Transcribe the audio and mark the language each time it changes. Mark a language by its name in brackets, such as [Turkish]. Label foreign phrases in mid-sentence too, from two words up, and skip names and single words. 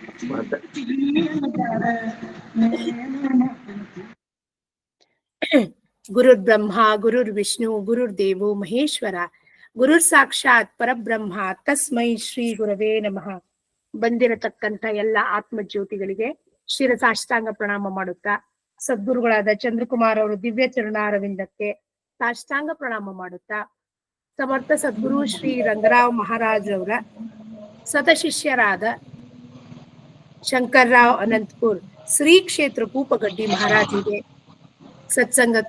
[Kannada] ಮತ್ತೆ [Sanskrit] ಗುರುರ್ ಬ್ರಹ್ಮ ಗುರುರ್ ವಿಷ್ಣು ಗುರುರ್ ದೇವೋ ಮಹೇಶ್ವರ ಗುರುರ್ ಸಾಕ್ಷಾತ್ ಪರಬ್ರಹ್ಮ ತಸ್ಮೈ ಶ್ರೀ ಗುರವೇ ನಮಃ. [Kannada] ಬಂದಿರತಕ್ಕಂಥ ಎಲ್ಲ ಆತ್ಮಜ್ಯೋತಿಗಳಿಗೆ ಶಿರಸಾಷ್ಟಾಂಗ ಪ್ರಣಾಮ ಮಾಡುತ್ತಾ, ಸದ್ಗುರುಗಳಾದ ಚಂದ್ರಕುಮಾರ್ ಅವರು ದಿವ್ಯ ಚರಣಾರವಿಂದಕ್ಕೆ ಸಾಷ್ಟಾಂಗ ಪ್ರಣಾಮ ಮಾಡುತ್ತಾ, ಸಮರ್ಥ ಸದ್ಗುರು ಶ್ರೀ ರಂಗರಾವ್ ಮಹಾರಾಜ್ ಅವರ ಸತಶಿಷ್ಯರಾದ ಶಂಕರ್ರಾವ್ ಅನಂತಪುರ್ ಶ್ರೀ ಕ್ಷೇತ್ರ ಕೂಪಗಡ್ಡಿ ಮಹಾರಾಜರಿಗೆ ಸತ್ಸಂಗಕ್ಕೆ